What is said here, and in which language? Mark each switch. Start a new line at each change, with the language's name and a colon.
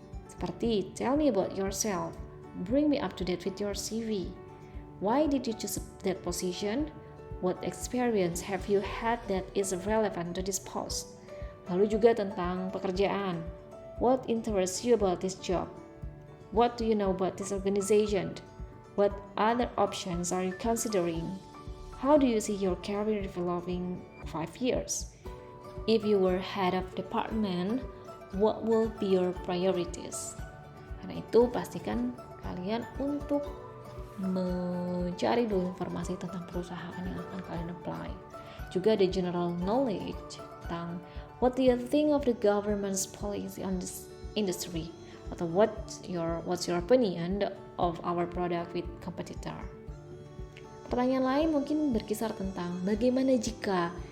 Indonesian: Seperti,
English: tell me about yourself. Bring me up to date with your CV. Why did you choose that position? What experience have you had that is relevant to this post?
Indonesian: Lalu juga tentang pekerjaan.
English: What interests you about this job? What do you know about this organization? What other options are you considering? How do you see your career developing 5 years? If you were head of department, what will be your priorities?
Indonesian: Karena itu pastikan kalian untuk mencari dulu informasi tentang perusahaan yang akan kalian apply. Juga ada
English: general knowledge
Indonesian: tentang
English: what do you think of the government's policy on this industry,
Indonesian: atau
English: what's your opinion of our product with competitor.
Indonesian: Pertanyaan lain mungkin berkisar tentang bagaimana jika